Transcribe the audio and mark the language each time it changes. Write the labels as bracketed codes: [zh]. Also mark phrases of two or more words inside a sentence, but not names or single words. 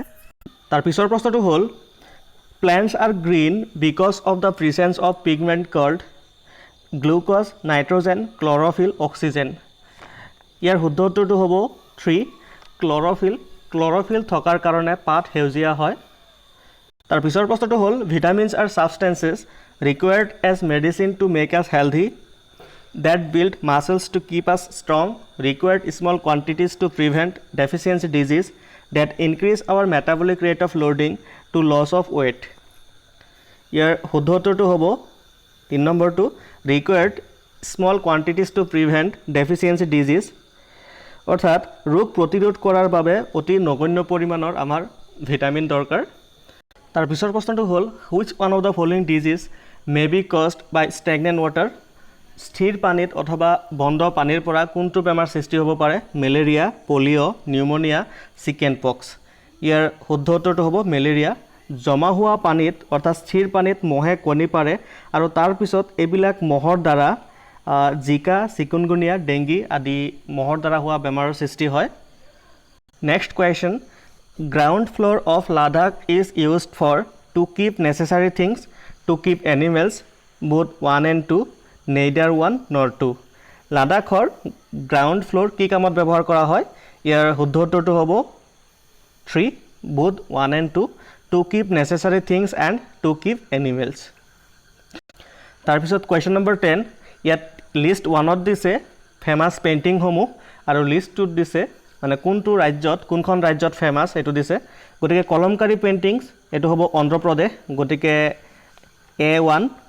[as] তাৰপিছৰ প্ৰশ্নটো হ'ল [en] plants are green because of the presence of pigment called glucose, nitrogen, chlorophyll, oxygen. [as] ইয়াৰ শুদ্ধ উত্তৰটো হ'ব 3, ক্লৰ'ফিল। ক্লৰ'ফিল থকাৰ কাৰণে পাত সেউজীয়া হয়। তাৰপিছৰ প্ৰশ্নটো হ'ল [en] vitamins are substances required as medicine to make us healthy, that build muscles to keep us strong, required small quantities to prevent deficiency disease, that increase our metabolic rate of loading to loss of weight. [as] ইয়াৰ শুদ্ধ উত্তৰটো হ'ব 3 নম্বৰটো [en] required small quantities to prevent deficiency disease, [as] অৰ্থাৎ ৰোগ প্ৰতিৰোধ কৰাৰ বাবে অতি নগণ্য পৰিমাণৰ আমাৰ ভিটামিন দৰকাৰ। তাৰপিছৰ প্ৰশ্নটো হ'ল [en] which one of the following disease may be caused by stagnant water? [as] স্থিৰ পানীত অথবা বন্ধ পানীৰ পৰা কোনটো বেমাৰ সৃষ্টি হ'ব পাৰে? মেলেৰিয়া, পলিঅ', নিউমনিয়া, চিকেন পক্স। ইয়াৰ শুদ্ধ উত্তৰটো হ'ব মেলেৰিয়া। জমা হোৱা পানীত অৰ্থাৎ স্থিৰ পানীত মহে কণী পাৰে আৰু তাৰপিছত এইবিলাক মহৰ দ্বাৰা জিকা, চিকুনগুনিয়া, ডেংগি আদি মহৰ দ্বাৰা হোৱা বেমাৰৰ সৃষ্টি হয়। [en] next question, ground floor of Ladakh is used for to keep necessary things to keep animals both 1 and 2, neither 1 nor 2. [as] লাডাখৰ গ্ৰাউণ্ড ফ্ল'ৰ কি কামত ব্যৱহাৰ কৰা হয়? ইয়াৰ শুদ্ধ উত্তৰটো হ'ব 3, [en] both 1 and 2, to keep necessary things and to keep animals. [as] তাৰপিছত কুৱেশ্যন নম্বৰ 10, ইয়াত লিষ্ট 1ত দিছে ফেমাছ পেইণ্টিংসমূহ আৰু লিষ্টটোত দিছে মানে কোনটো ৰাজ্যত কোনখন ৰাজ্যত ফেমাছ এইটো দিছে গতিকে কলমকাৰী পেইণ্টিংছ এইটো হ'ব অন্ধ্ৰপ্ৰদেশ গতিকে A1